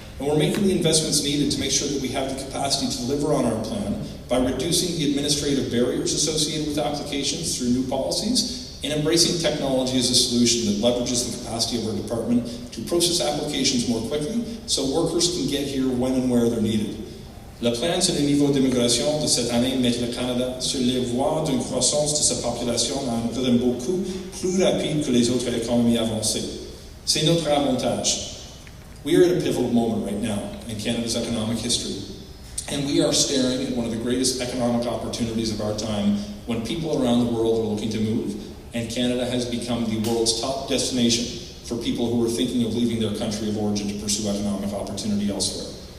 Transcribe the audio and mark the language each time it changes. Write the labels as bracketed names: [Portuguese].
[English] And we're making the investments needed to make sure that we have the capacity to deliver on our plan by reducing the administrative barriers associated with applications through new policies and embracing technology as a solution that leverages the capacity of our department to process applications more quickly so workers can get here when and where they're needed. [French] Le plan sur le niveau d'immigration de cette année met le Canada sur les voies d'une croissance de sa population à un rythme beaucoup plus rapide que les autres économies avancées. C'est notre avantage. [English] We are at a pivotal moment right now in Canada's economic history, and we are staring at one of the greatest economic opportunities of our time when people around the world are looking to move, and Canada has become the world's top destination for people who are thinking of leaving their country of origin to pursue economic opportunity elsewhere.